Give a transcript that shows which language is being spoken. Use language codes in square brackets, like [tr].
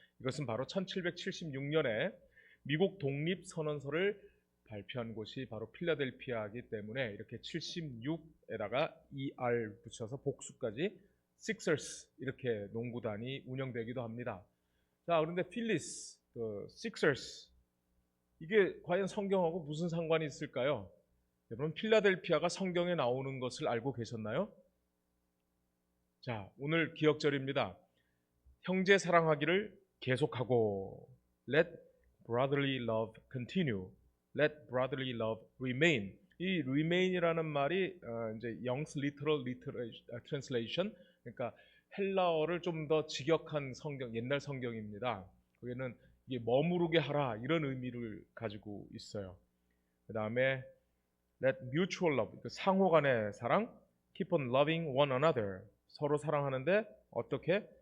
[ko] 이것은 바로 1776년에 미국 독립선언서를 발표한 곳이 바로 필라델피아이기 때문에 이렇게 76에다가 ER 붙여서 복수까지 Sixers, 이렇게 농구단이 운영되기도 합니다. 자, 그런데 필리스, Sixers, 이게 과연 성경하고 무슨 상관이 있을까요? 여러분, 필라델피아가 성경에 나오는 것을 알고 계셨나요? 자, 오늘 기억절입니다. 형제 사랑하기를 계속하고, [en] Let brotherly love continue. Let brotherly love remain. [ko] 이 remain이라는 말이 이제 Young's Literal Translation, 그러니까 헬라어를 좀 더 직역한 성경, 옛날 성경입니다. 거기는 이게 머무르게 하라, 이런 의미를 가지고 있어요. [en] 그 다음에 Let mutual love, [ko] 상호 간의 사랑, [en] keep on loving one another, [ko] 서로 사랑하는데 어떻게?